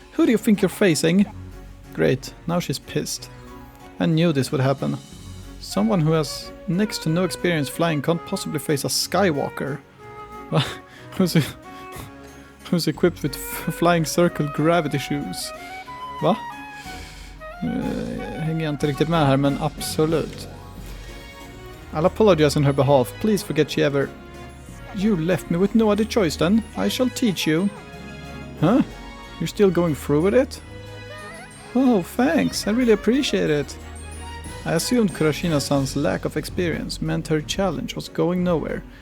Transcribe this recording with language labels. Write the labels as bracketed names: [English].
[English] Who do you think you're facing? Great, now she's pissed. I knew this would happen. Someone who has next to no experience flying can't possibly face a Skywalker. Who's equipped with flying circle gravity shoes. Va? [Swedish] hänger jag inte riktigt med här, men absolut. [English] I'll apologize on her behalf. Please forget she ever... You left me with no other choice then. I shall teach you. Huh? You're still going through with it? Oh, thanks. I really appreciate it. I assumed Kurashina-san's lack of experience meant her challenge was going nowhere.